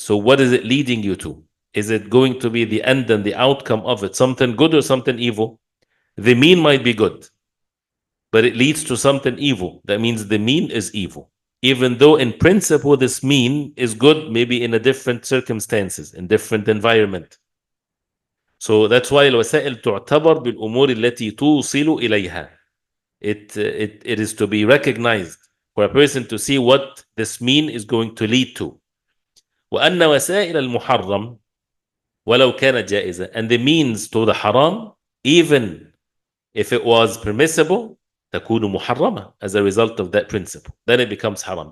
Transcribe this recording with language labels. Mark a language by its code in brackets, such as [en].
[en] So what is it leading you to? Is it going to be the end and the outcome of it something good or something evil? The mean might be good, but it leads to something evil. That means the mean is evil. Even though in principle this mean is good, maybe in a different circumstances, in different environment. So that's why [ar] الوسائل تعتبر بالأمور التي توصل إليها. [en] It is to be recognized for a person to see what this mean is going to lead to. [ar] وأن وسائل المحرم ولو كانت جائزة, [en] and the means to the haram, even if it was permissible, [ar] تكون محرمة [en] as a result of that principle. Then it becomes haram.